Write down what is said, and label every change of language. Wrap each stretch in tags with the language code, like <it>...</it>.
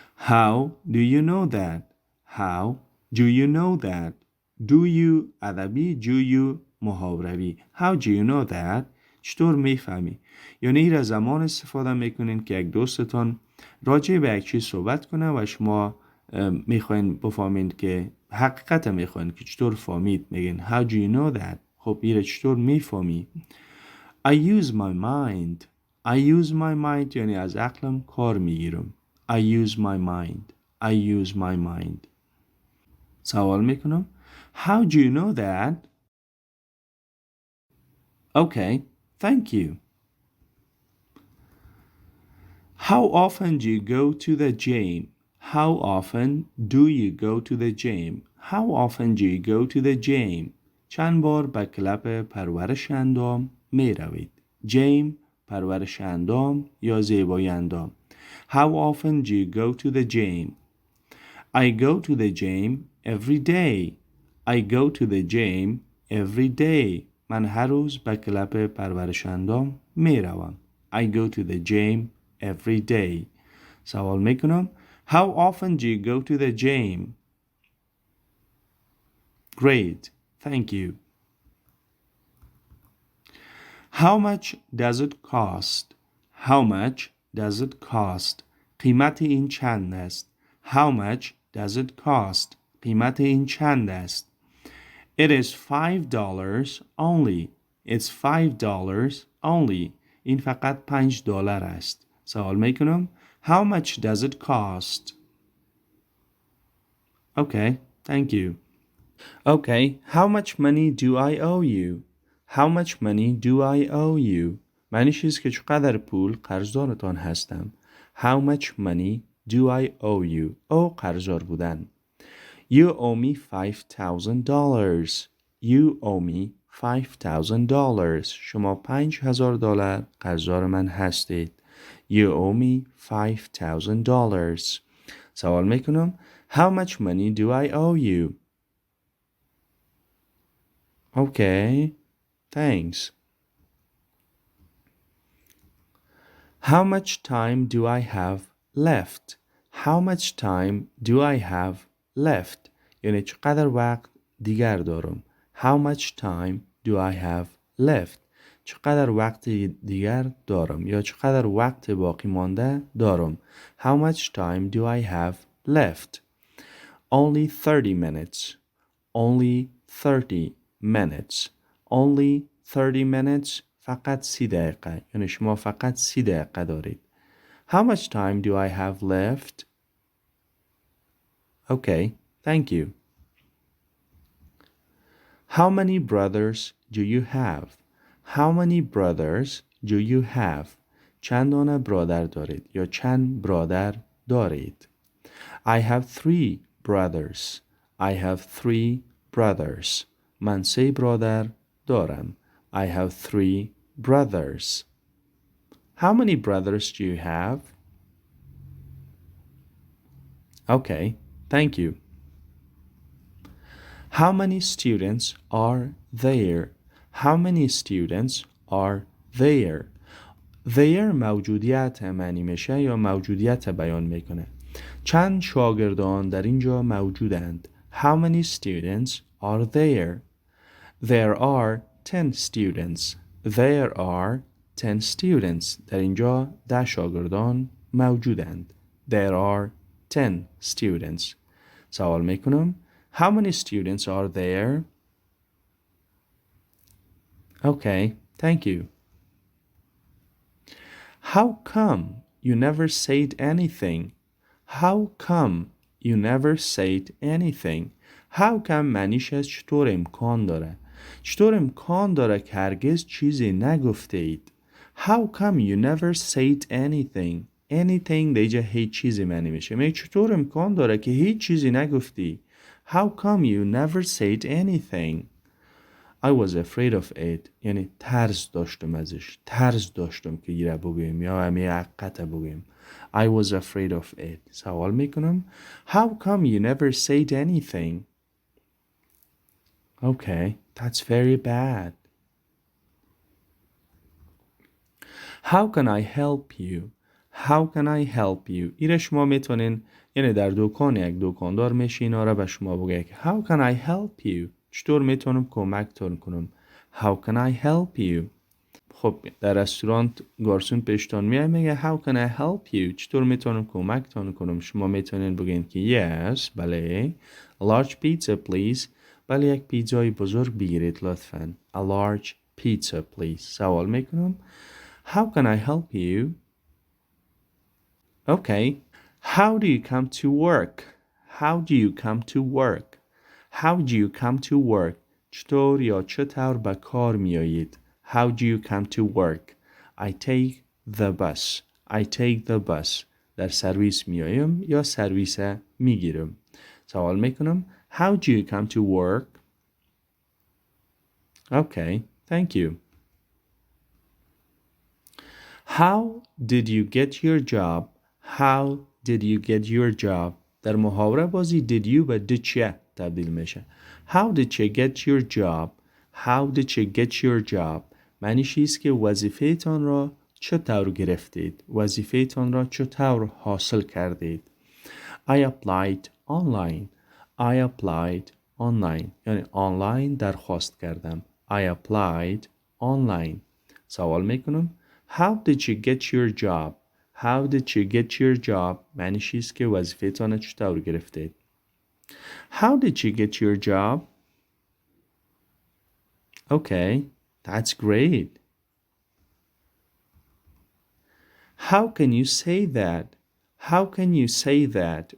<en>How do you know that? How do you know that? Do you</en> <fa>ادبی</fa> <en>do you</en> <fa>محاوره‌ای.</fa> <en>How do you know that؟</en> <fa>چطور میفهمی؟ یعنی این را زمان استفاده میکنین که یک دوستتان راجع به یک چیز صحبت کنه و شما میخواین بفهمین که حقیقت میخواین که چطور فهمید. میگین</fa> <en>How do you know that؟</en> <fa>خب این را چطور میفهمی؟</fa> <en>I use my mind. I use my mind</en> <fa>یعنی از عقلم کار میگیرم.</fa> <en>I use my mind. I use my mind.</en> <fa>سوال میکنم</fa> <en>How do you know that؟ Okay, thank you. How often do you go to the gym? How often do you go to the gym? How often do you go to the gym?</en> <fa>چند بار به کلب پرورش اندام می روید. جیم پرورش اندام یا زیبایی اندام.</fa> <en>How often do you go to the gym? I go to the gym every day. I go to the gym every day.</en> <fa>من هر روز به کلب پرورش اندام می روم.</fa> <en>I go to the gym every day.</en> <fa>سوال میکنم</fa> <en>How often do you go to the gym? Great, thank you. How much does it cost? How much does it cost?</en> <fa>قیمت این چند است؟</fa> <en>How much does it cost?</en> <fa>قیمت این چند است؟</fa> <en>It is $5 only. It's $5 only.</en> <fa>این فقط $5 است. سوال میکنم</fa> <en>How much does it cost? Okay, thank you. Okay, how much money do I owe you? How much money do I owe you?</en> <fa>معنیش است که چقدر پول قرضدارتان هستم.</fa> <en>How much money do I owe you?</en> <fa>او قرضدار بودن.</fa> <en>You owe me $5,000. You owe me $5,000.</en> <fa>شما $5,000 قرضدار من هستید.</fa> <en>You owe me $5,000.</en> <fa>سوال میکنم</fa> <en>How much money do I owe you? Okay, thanks. How much time do I have left? How much time do I have left?</en> <fa>یعنی چقدر وقت دیگر دارم.</fa> <en>How much time do I have left?</en> <fa>چقدر وقت دیگر دارم یا چقدر وقت باقی مانده دارم.</fa> <en>How much time do I have left? Only 30 minutes. Only 30 minutes. Only 30 minutes.</en> <fa>فقط 30 دقیقه. یعنی شما فقط 30 دقیقه دارید.</fa> <en>How much time do I have left? Okay, thank you. How many brothers do you have? How many brothers do you have?</en> <fa>چند دانه برادر دارید یا چند برادر دارید؟</fa> <en>I have 3 brothers. I have 3 brothers.</en> <fa>من 3 برادر دارم.</fa> <en>I have 3 brothers. How many brothers do you have? Okay, thank you. How many students are there? How many students are there? There</en> <fa>موجودیت معنی میشه یا موجودیت بیان میکنه. چند شاگردان در اینجا موجودند.</fa> <en>How many students are there? There are 10 students. There are 10 students.</en> <fa>در اینجا 10 شاگردان موجودند.</fa> <en>There are 10 students.</en> <fa>سوال میکنم</fa> <en>How many students are there? Okay, thank you. How come you never said anything? How come you never said anything? How come</en> <fa>معنیش از چطور امکان داره؟ چطور امکان داره که هرگز چیزی نگفته اید؟</fa> <en>How come you never said anything? Anything</en> <fa>دیگه هیچ چیزی معنی میشه. میگه چطور امکان داره که هیچ چیزی نگفتی؟</fa> <en>How come you never said anything? I was afraid of it.</en> <fa>یعنی ترس داشتم ازش. ترس داشتم که ایره بگویم یا همی حقیقت بگویم.</fa> <en>I was afraid of it.</en> <fa>سوال میکنم</fa> <en>How come you never said anything? Okay, that's very bad. How can I help you? How can I help you?</en> <fa>ایره شما میتونین یعنی در دکان یک دکاندار میشین آره به شما بگه که</fa> <en>How can I help you?</en> <fa>چطور میتونم کمکتون کنم؟</fa> <en>How can I help you?</en> <fa>خب در رستوران گارسون پیشتان میاد میگه</fa> <en>How can I help you?</en> <fa>چطور میتونم کمکتان کنم؟ شما میتونین بگین که</fa> <en>Yes</en> <fa>بله.</fa> <en>A large pizza please.</en> <fa>بله یک پیتزای بزرگ بگیرید لطفاً.</fa> <en>A large pizza please.</en> <fa>سوال میکنم</fa> <en>How can I help you? Okay. How do you come to work? How do you come to work? How do you come to work?</en> <fa>چطور یا چطور به کار میایید؟</fa> <en>How do you come to work? I take the bus. I take the bus.</en> <fa>در سرویس میایم یا سرویس میگیرم. سوال میکنم</fa> <en>How do you come to work? Okay, thank you. How did you get your job? How did you get your job?</en> <fa>در محاوره بازی</fa> <en>did you</en> <fa>به did you تبدیل میشه.</fa> <en>How did you get your job? How did you get your job?</en> <fa>معنیش است که وظیفه‌تان را چطور گرفتید؟ وظیفه‌تان را چطور حاصل کردید؟</fa> <en>I applied online. I applied online.</en> <fa>یعنی آنلاین درخواست کردم.</fa> <en>I applied online.</en> <fa>سوال میکنم</fa> <en>How did you get your job? How did you get your job?</en> <fa>معنیش است که وظیفه‌تان را چطور گرفتید؟</fa> <en>How did you get your job? Okay, that's great. How can you say that? How can you say that?</en>